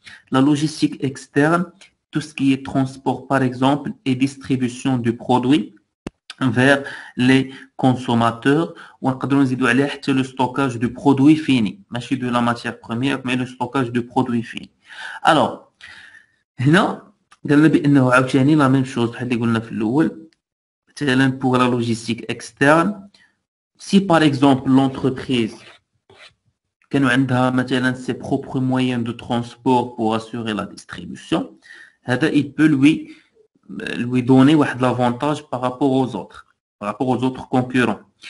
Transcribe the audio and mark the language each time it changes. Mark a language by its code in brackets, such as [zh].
[fr] La logistique externe, tout ce qui est transport, par exemple, et distribution du produit vers les consommateurs. On peut le stockage de produits finis, pas de la matière première, mais le stockage de produits finis. Alors, [ar] هنا قالنا بأنه عاوتاني [fr] la même chose [ar] بحال اللي قلنا في الأول. مثلا [fr] pour la logistique externe, si par exemple l'entreprise [ar] كانوا عندها مثلا [fr] ses propres moyens de transport pour assurer la distribution, [ar] هذا [fr] il peut lui donner [ar] واحد [fr] l'avantage par rapport aux autres concurrents.